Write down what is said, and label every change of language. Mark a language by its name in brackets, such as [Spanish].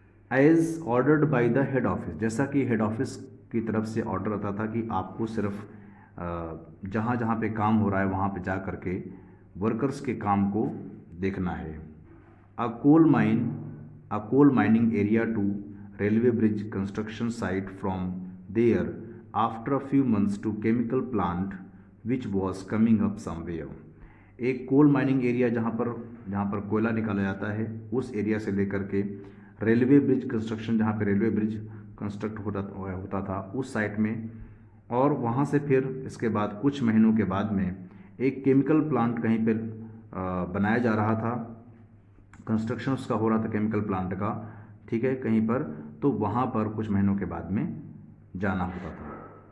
[English] as ordered by the head office, [Hindi] जैसा कि head office की तरफ से ऑर्डर आता था कि आपको सिर्फ जहाँ जहाँ पे काम हो रहा है वहाँ पे जा कर के वर्कर्स के काम को देखना है। [English] A coal mining area to railway bridge construction site, from there after a few months to chemical plant which was coming up somewhere. [Hindi] एक कोल माइनिंग एरिया जहाँ पर कोयला निकाला जाता है, उस एरिया से लेकर के रेलवे ब्रिज कंस्ट्रक्शन, जहाँ पे रेलवे ब्रिज कंस्ट्रक्ट होता था उस साइट में, और वहाँ से फिर इसके बाद कुछ महीनों के बाद में एक केमिकल प्लांट कहीं पे बनाया जा रहा था, कंस्ट्रक्शन उसका हो रहा था केमिकल प्लांट का, ठीक है, कहीं पर, तो वहाँ पर कुछ महीनों के बाद में जाना होता था।